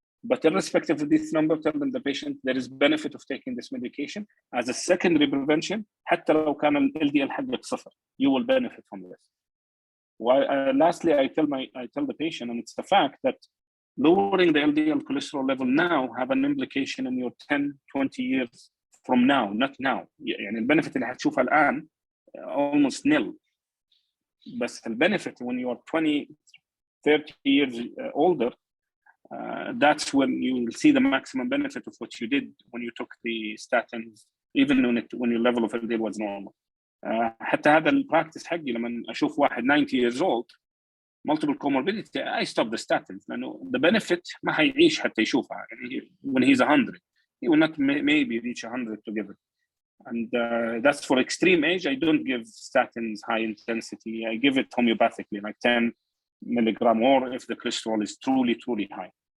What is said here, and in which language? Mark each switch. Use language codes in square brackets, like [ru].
[en] But irrespective of this number, tell them the patient there is benefit of taking this medication as a secondary prevention. [ar] حتى لو كان ال LDL حقك 0, [en] you will benefit from this. Lastly, I tell the patient, and it's the fact that lowering the LDL cholesterol level now have an implication in your 10-20 years from now, not now. [ar] يعني البنفيت اللي هتشوفها الآن [en] almost nil. But the benefit when you are 20-30 years older, that's when you will see the maximum benefit of what you did when you took the statins, even when your level of LDL was normal. [ar] حتى هذا البراكتس حقي لما أشوف واحد [en] 90 years old, multiple comorbidity, I stop the statins [ar] لأنه [en] the benefit [ar] ما حيعيش حتى يشوفها. [en] يعني when he's 100, he will not maybe reach 100 to give it. And that's for extreme age. I don't give statins high intensity. I give it homeopathically, like 10, milligram, or if the cholesterol is truly, truly high.